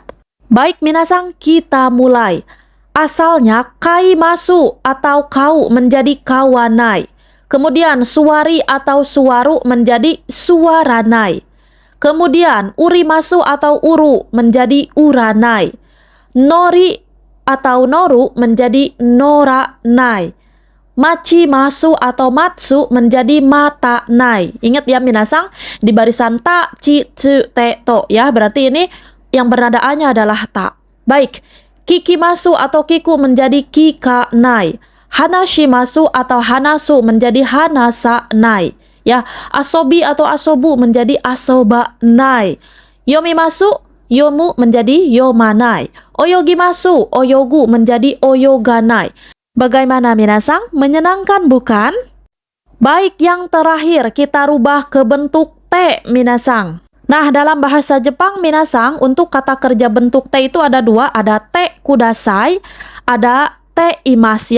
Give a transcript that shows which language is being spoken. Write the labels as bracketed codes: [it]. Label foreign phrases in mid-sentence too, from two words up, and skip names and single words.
[id] Baik minasang, kita mulai. Asalnya [ja] かいます [id] atau kau menjadi [ja] かわない. Kemudian suari atau suaru menjadi すあらない. Kemudian うります atau uru menjadi uranai. Nori atau noru menjadi のらない. まちます atau matsu menjadi またない. [id] Ingat ya minasang, di barisan ta, ci, tsu, te, to ya. Berarti ini yang bernada a-nya adalah ta. [ja] Baik, ききます atau kiku menjadi きかない. はなします atau hanasu menjadi はなさない. Ya, asobi atau asobu menjadi あそばない. よみます, yomu menjadi yomanai. およぎます, oyogu menjadi oyoganai. [id] Bagaimana minasang? Menyenangkan bukan? Baik, yang terakhir kita rubah ke bentuk te minasang. Nah, dalam bahasa Jepang minasang, untuk kata kerja bentuk te itu ada dua, ada [ja] てください, [id] ada [ja] ています [id] ya.